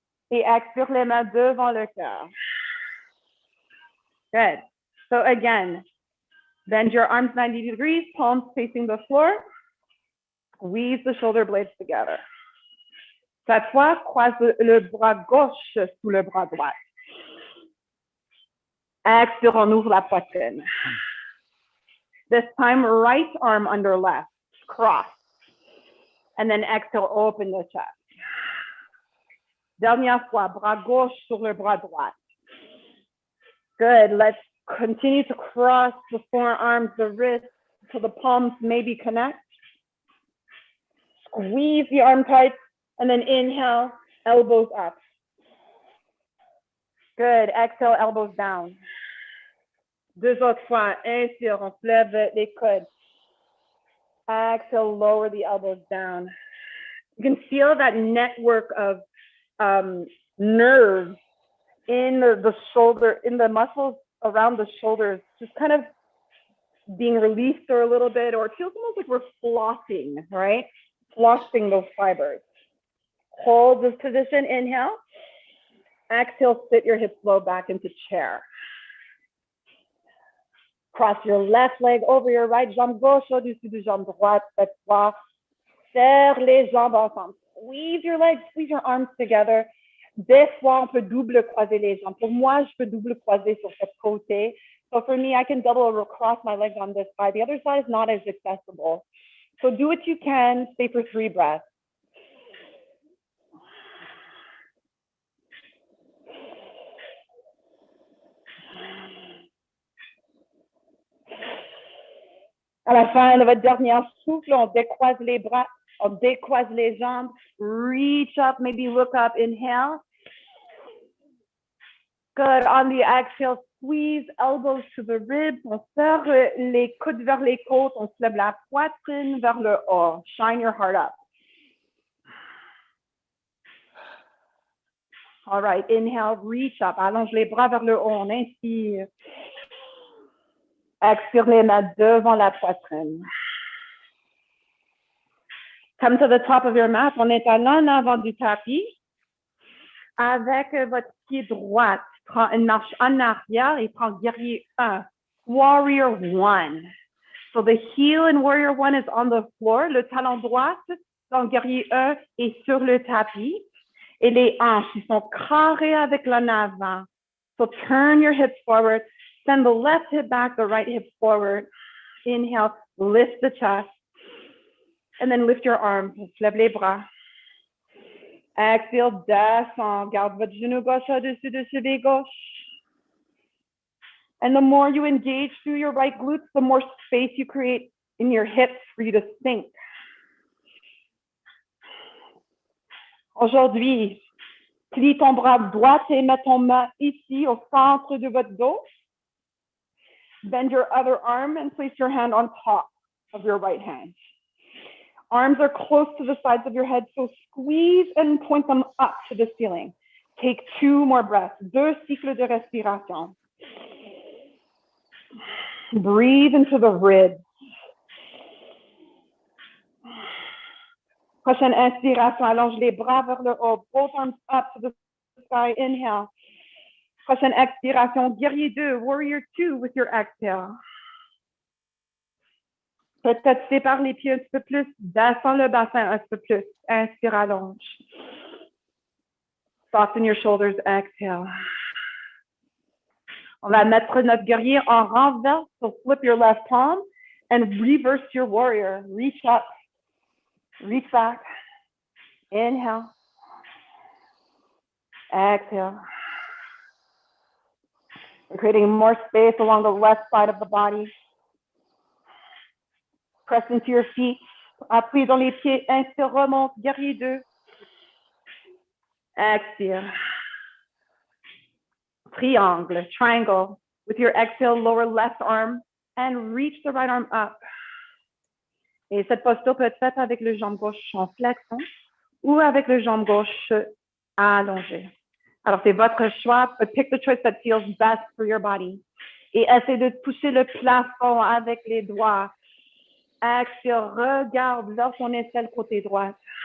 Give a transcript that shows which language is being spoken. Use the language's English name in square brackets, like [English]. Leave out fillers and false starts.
[French] Et expire les mains devant le cœur. [English] Good. So again, bend your arms 90 degrees, palms facing the floor. Squeeze the shoulder blades together. [French] Cette fois, croise le bras gauche sous le bras droit. Expire, on ouvre la poitrine. [English] This time, right arm under left, cross. And then exhale, open the chest. [French] Dernière fois, bras gauche sur le bras droit. [English] Good. Let's continue to cross the forearms, the wrists, so the palms maybe connect. Squeeze the arm tight, and then inhale, elbows up. Good. Exhale, elbows down. [French] Deux autres fois. Inspire, on se lève les coudes. [English] Exhale, lower the elbows down. You can feel that network of nerves in the shoulder, in the muscles around the shoulders, just kind of being released or a little bit, or it feels almost like we're flossing, right? Flossing those fibers. Hold this position, inhale. Exhale, sit your hips low back into chair. Cross your left leg over your right [French] jambe gauche au-dessus de jambe droite. Cette fois, serre les jambes ensemble. [English] Squeeze your legs, squeeze your arms together. [French] Des fois, on peut double croiser les jambes. Pour moi, je peux double croiser sur cette côté. [English] So for me, I can double or cross my legs on this side. The other side is not as accessible. So do what you can. Stay for 3 breaths. [French] À la fin de votre dernier souffle, on décroise les bras, on décroise les jambes. [English] Reach up, maybe look up, inhale. Good. On the exhale, squeeze elbows to the ribs. [French] On serre les coudes vers les côtes. On se lève la poitrine vers le haut. [English] Shine your heart up. All right. Inhale, reach up. [French] Allonge les bras vers le haut. On inspire. Expire les mains devant la poitrine. [English] Come to the top of your mat. [French] On est à l'en avant du tapis. Avec votre pied droit, prends une marche en arrière et prends guerrier 1. [English] Warrior 1. So the heel in Warrior 1 is on the floor. [French] Le talon droit dans guerrier 1 est sur le tapis. Et les hanches, ils sont carrés avec l'en avant. [English] So turn your hips forward. Send the left hip back, the right hip forward. Inhale, lift the chest. And then lift your arms. [French] Lève les bras. [English] Exhale, descend. [French] Garde votre genou gauche au-dessus de cheville gauche. [English] And the more you engage through your right glutes, the more space you create in your hips for you to sink. [French] Aujourd'hui, plie ton bras droit et mets ton main ici au centre de votre dos. [English] Bend your other arm and place your hand on top of your right hand. Arms are close to the sides of your head, so squeeze and point them up to the ceiling. Take 2 more breaths, 2 [French] cycles de respiration. [English] Breathe into the ribs. [French] Prochaine inspiration, allonge les bras vers le haut, [English] both arms up to the sky, inhale. [French] Prochaine expiration, guerrier 2, [English] warrior 2 with your exhale. [French] Peut-être sépare les pieds un petit peu plus, descends le bassin un petit peu plus. Inspire, allonge. [English] Soften your shoulders, exhale. [French] On va mettre notre guerrier en renverse, [English] so flip your left palm and reverse your warrior. Reach up, reach back. Inhale. Exhale. We're creating more space along the left side of the body. Press into your feet. [French] Appuyez dans les pieds. Inspire, remonte. Guerrier 2. Expire. [English] Triangle, triangle. With your exhale, lower left arm and reach the right arm up. [French] Et cette posture peut être faite avec le jambe gauche en flexion ou avec le jambe gauche allongé. Alors, c'est votre choix, [English] but pick the choice that feels best for your body. [French] Et essayez de toucher le plafond avec les doigts. Expire, regarde vers ton aisselle côté droite.